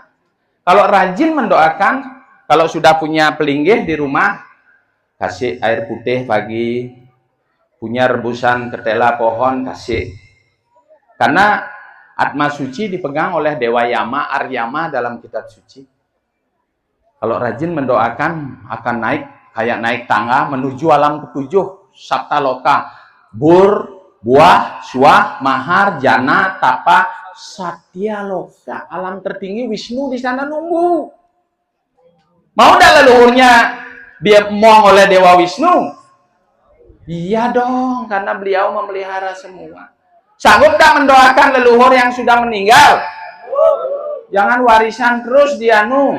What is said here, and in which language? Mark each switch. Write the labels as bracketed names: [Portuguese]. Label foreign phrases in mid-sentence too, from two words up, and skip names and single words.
[Indonesian] Kalau rajin mendoakan, kalau sudah punya pelinggih di rumah, kasih air putih pagi, punya rebusan ketela pohon, kasih. Karena Atma suci dipegang oleh Dewa Yama, Aryama dalam kitab suci. Kalau rajin mendoakan, akan naik, kayak naik tangga menuju alam ketujuh, Sapta Loka, Bur, Buah, Suah, Mahar, Jana, Tapa, Satya Loka, alam tertinggi. Wisnu di sana nunggu. Mau dah leluhurnya dia mohon oleh Dewa Wisnu? Iya dong, karena beliau memelihara semua. Sanggup tak mendoakan leluhur yang sudah meninggal? Jangan warisan terus dianu.